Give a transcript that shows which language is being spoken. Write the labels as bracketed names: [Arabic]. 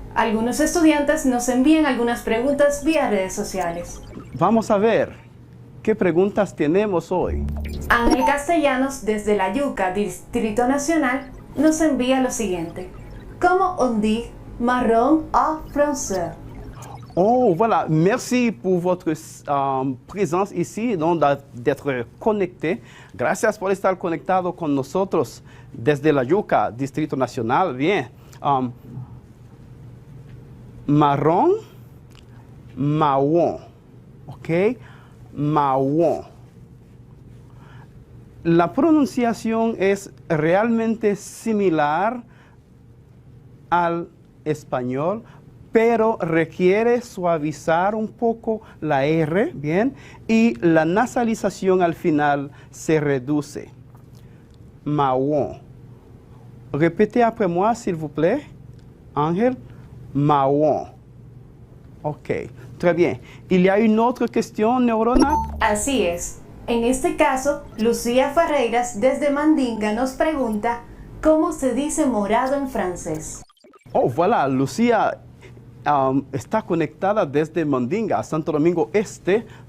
[Spanish] Algunos estudiantes nos envían algunas preguntas vía redes sociales. Vamos a ver, ¿qué preguntas tenemos hoy? Ángel Castellanos, desde La Yuca, Distrito Nacional, nos envía lo siguiente. ¿Cómo [French] on dit marron en français? Oh, voilà. Merci pour votre présence ici, donc d'être connecté. [Spanish] Gracias por estar conectado con nosotros desde La Yuca, Distrito Nacional. Bien. Marrón, marrón. ¿Ok? Marrón. La pronunciación es realmente similar al español, pero requiere suavizar un poco la R, ¿bien? Y la nasalización al final se reduce. [French] Marron. Répétez après moi, s'il vous plaît. Ángel. Marron. Ok, très bien. Il y a une autre question, Neurona? [Spanish] Así es. En este caso, Lucía Ferreiras, desde Mandinga, nos pregunta ¿cómo se dice morado en francés? [French] Oh, voilà, Lucía está conectada desde Mandinga, Santo Domingo Este.